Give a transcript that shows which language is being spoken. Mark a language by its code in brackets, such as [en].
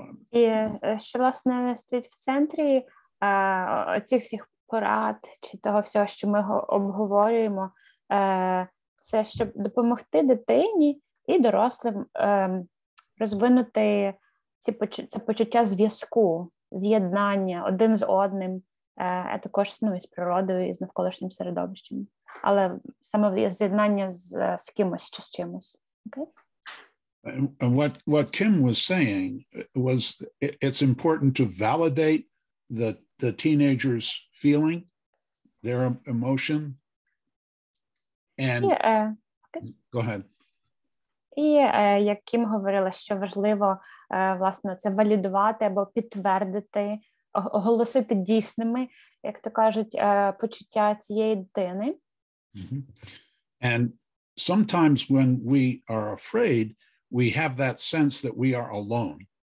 [uk] І що, власне, стоїть в центрі цих всіх порад чи того всього, що ми обговорюємо, це щоб допомогти дитині і дорослим розвинути це почуття зв'язку, з'єднання один з одним, а також з природою і з навколишнім середовищем. Але саме з'єднання з кимось чи з чимось. [en] Okay? And what Kim was saying was it's important to validate the teenager's feeling, their emotion. And go ahead. [uk] І як Кім говорила, що важливо, власне, це валідувати або підтвердити, оголосити дійсними, як то кажуть, почуття цієї дитини. Mm-hmm. [en] And sometimes when we are afraid, we have that sense that we are alone.